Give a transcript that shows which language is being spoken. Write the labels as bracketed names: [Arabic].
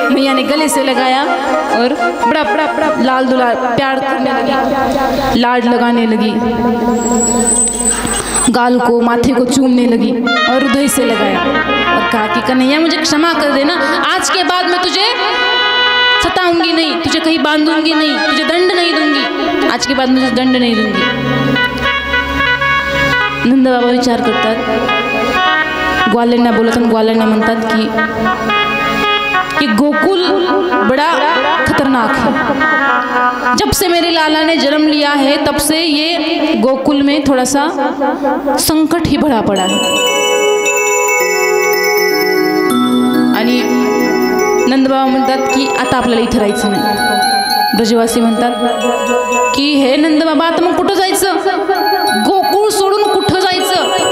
[Hindi] मैया ने गले से लगाया और बड़ा बड़ा बड़ा लाल दुलार प्यार करने लगी, लाड लगाने लगी, गाल को माथे को चूमने लगी और हृदय से लगाया और कहा कि कन्हैया मुझे क्षमा कर देना, आज के बाद मैं तुझे सताऊंगी नहीं, तुझे कहीं बांधूंगी नहीं, तुझे दंड नहीं दूंगी, आज के बाद मुझे दंड नहीं दूंगी. [Marathi] नंद बाबा विचार करतात, ग्वाल्यांना बोलत आणि ग्वाल्यांना म्हणतात कि [Hindi] गोकुल बड़ा खतरनाक है. जब से मेरे लाला ने जन्म लिया है तब से ये गोकुल में थोड़ा सा संकट ही भरा पड़ा है. [Marathi] आणि नंदबाबा म्हणतात की आता आपल्याला इथं राहायचं नाही. ब्रजवासी म्हणतात की हे नंदबाबा आता मग कुठं जायचं, गोकुळ सोडून कुठं जायचं.